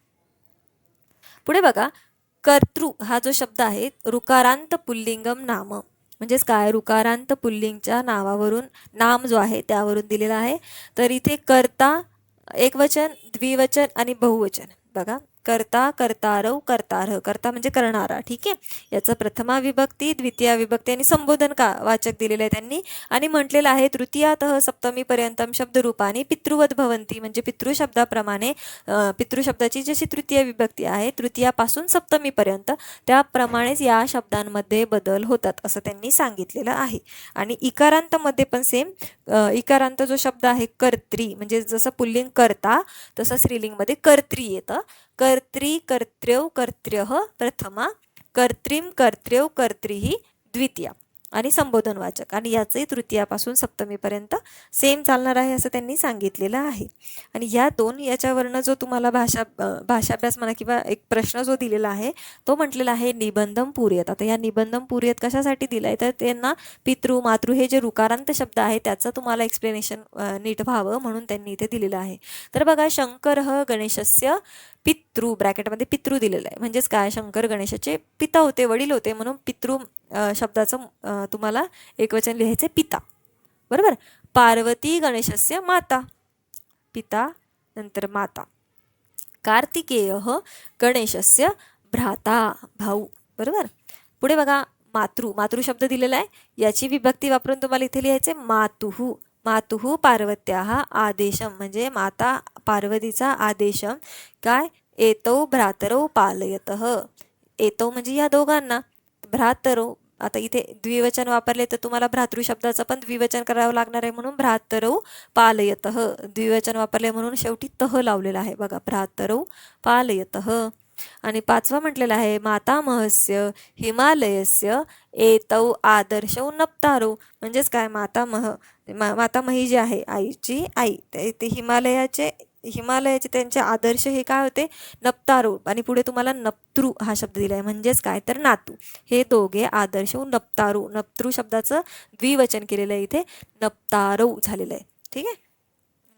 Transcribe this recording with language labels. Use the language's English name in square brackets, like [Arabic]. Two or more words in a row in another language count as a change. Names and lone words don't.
[Marathi] पुढे बघा, कर्तृ हा जो शब्द आहे ऋकारांत पुल्लिंगम नाम, म्हणजेच काय, ऋकारांत पुल्लिंगच्या नावावरून, नाम जो आहे त्यावरून दिलेला आहे. तर इथे कर्ता एकवचन, द्विवचन आणि बहुवचन. बघा, [Sanskrit] कर्ता, कर्तारव, कर्तारह. [Marathi] कर्ता म्हणजे करणारा, ठीक आहे. याचं प्रथमा विभक्ती, द्वितीय विभक्ती आणि संबोधन वाचक दिलेलं आहे त्यांनी. आणि म्हटलेलं आहे [Sanskrit] तृतीयातः सप्तमी पर्यंतम शब्दरूपाने पितृवत भवंती, [Marathi] म्हणजे पितृ शब्दाप्रमाणे पितृ शब्दाची जशी तृतीय विभक्ती आहे तृतीयापासून सप्तमीपर्यंत त्याप्रमाणेच या शब्दांमध्ये बदल होतात असं त्यांनी सांगितलेलं आहे. आणि इकारांतमध्ये पण सेम, इकारांत जो शब्द आहे कर्त्री, म्हणजे जसं पुल्लिंग कर्ता तसं स्त्रीलिंगमध्ये कर्त्री येतं. [Sanskrit] कर्त्री, कर्त्र्यौ, कर्त्र्यः प्रथमा, कर्त्रीम, कर्त्र्यौ, कर्त्रीः द्वितीया. [Marathi] आणि संबोधनवाचक, आणि याचंही तृतीयापासून सप्तमीपर्यंत सेम चालणार आहे असं त्यांनी सांगितलेलं आहे. आणि या दोन याच्यावरनं जो तुम्हाला भाषाभ्यास म्हणा किंवा एक प्रश्न जो दिलेला आहे तो म्हटलेला आहे [Sanskrit] निबंधम पूर्यत. [Marathi] आता या [Sanskrit] निबंधम पूर्यत [Marathi] कशासाठी दिला आहे तर त्यांना पितृ, मातृ हे जे ऋकारांत शब्द आहे त्याचं तुम्हाला एक्सप्लेनेशन नीट व्हावं म्हणून त्यांनी इथे दिलेलं आहे. तर बघा, [Sanskrit] शंकरः गणेशस्य पितृ, [Marathi] ब्रॅकेटमध्ये पितृ दिलेलं आहे, म्हणजेच काय, शंकर गणेशाचे पिता होते, वडील होते, म्हणून पितृ शब्दाचं तुम्हाला एकवचन लिहायचे पिता, बरोबर. [Sanskrit] पार्वती गणेशस्य माता, [Marathi] पिता नंतर माता. [Sanskrit] कार्तिकेयः गणेशस्य भ्राता, [Marathi] भाऊ, बरोबर. पुढे बघा, मातृ, मातृ शब्द दिलेला आहे, याची विभक्ती वापरून तुम्हाला इथे लिहायचे मातुः. [Sanskrit] मातुः पार्वत्याः आदेशम, [Marathi] म्हणजे माता पार्वतीचा आदेशम काय, [Sanskrit] एतौ भ्रातरौ पालयतः. [Marathi] एतौ म्हणजे या दोघांना, भ्रातरौ, आता इथे द्विवचन वापरले तर तुम्हाला भ्रातृ शब्दाचं पण द्विवचन करावं लागणार आहे, म्हणून [Sanskrit] भ्रातरौ पालयतः. [Marathi] द्विवचन वापरले म्हणून शेवटी तह लावलेला आहे बघा, [Sanskrit] भ्रातरौ पालयतः. [Marathi] आणि पाचवा म्हटलेला आहे [Sanskrit] मातामहस्य हिमालयस्य एतौ आदर्शौ नप्तारौ, [Marathi] म्हणजेच काय, मातामही जी आहे आईची आई, ते हिमालयाचे त्यांचे आदर्श हे काय होते, नप्तारो. आणि पुढे तुम्हाला नप्तृ हा शब्द दिला आहे, म्हणजेच काय तर नातू. हे दोघे आदर्श नप्तारो, नप्तृ शब्दाचं द्विवचन केलेलं आहे इथे, नप्तारो झालेलं आहे, ठीक आहे.